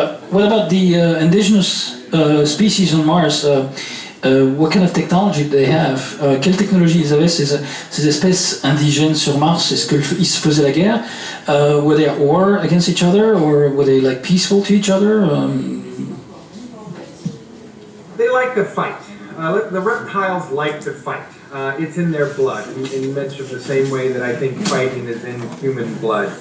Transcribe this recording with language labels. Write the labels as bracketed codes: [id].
[en] What about the indigenous species on Mars? What kind of technology do they have? [fr] Quelle technologie ils avaient ces espèces indigènes sur Mars? Est-ce qu'ils se faisaient la guerre? [en] Were they at war against each other, or were they like peaceful to each other? They like to fight. The reptiles like to fight. it's in their blood, in much of the same way that I think fighting is in human blood.